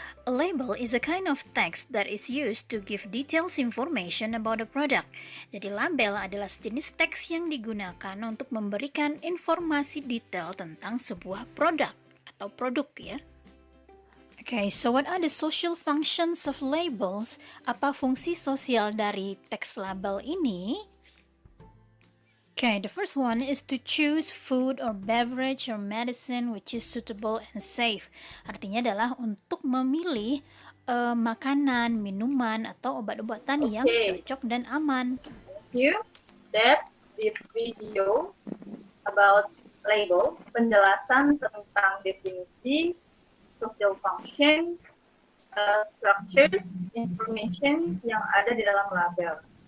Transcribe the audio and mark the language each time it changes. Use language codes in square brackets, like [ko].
[en] A label is a kind of text that is used to give details information about a product. [id] Jadi label adalah sejenis teks yang digunakan untuk memberikan informasi detail tentang sebuah produk atau produk ya. [en] Okay, so what are the social functions of labels? [id] Apa fungsi sosial dari teks label ini? [en] Okay, the first one is to choose food or beverage or medicine which is suitable and safe. [id] Artinya adalah untuk memilih makanan, minuman, atau obat-obatan yang cocok dan aman. [en] Thank you. That's the video about label, [id] penjelasan tentang definisi, [en] social function, structure, information [id] yang ada di dalam [en] label.